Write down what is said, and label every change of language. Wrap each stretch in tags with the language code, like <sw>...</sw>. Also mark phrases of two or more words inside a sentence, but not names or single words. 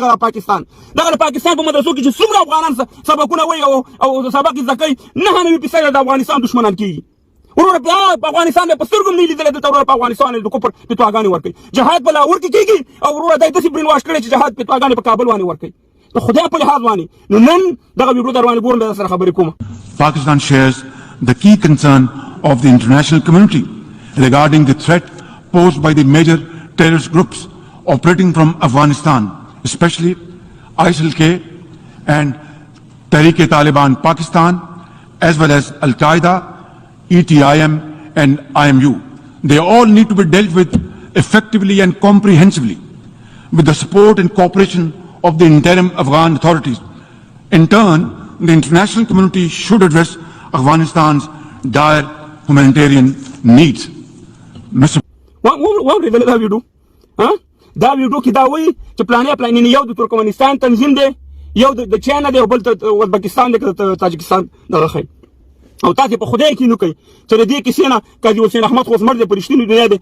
<ps>دغه پاکستان دغه د پاکستان په مدرسو کې چې څومره افغانان سبقونه وایي او سبق یې زده کوي، 99% د افغانستان دشمنان کېږي. وروره په افغانستان په سترګو هم نه لیدلی دلته وروره په افغانستان د کفر فتواګانې ورکوي. جهاد په لاهور کې کېږي او وروره دا یې داسې برین واش کړی چې جهاد فتواګانې په کابل باندې ورکوي. د خدای په لحاظ باندې نو نن دغه ویډیو در باندې ګورم، بیا سره خبرې کوم.</ps> <en>Pakistan shares the key concern of the international community regarding the threat posed by the major terrorist groups operating from Afghanistan, especially ISIL-K and Tehreek-e-Taliban Pakistan, as well as Al-Qaeda, ETIM and IMU. They all need to be dealt with effectively and comprehensively with the support and cooperation of the interim Afghan authorities. In turn, the international community should address Afghanistan's dire humanitarian needs. Mr.</en> <ps>واورېدل دا ویډیو؟ دا ویډیو کې دا وایي چې پلانې یو د ترکمنستان تنظیم دی، یو د چاینا دی او بل د ازبکستان دی که د تاجکستان دغه ښیي. او تاسې په خدای کې نو کوي چې د دې کیسې نه قاضي حسین احمد خو اوس مړ دی، په رښتینې دنیا دی.</ps>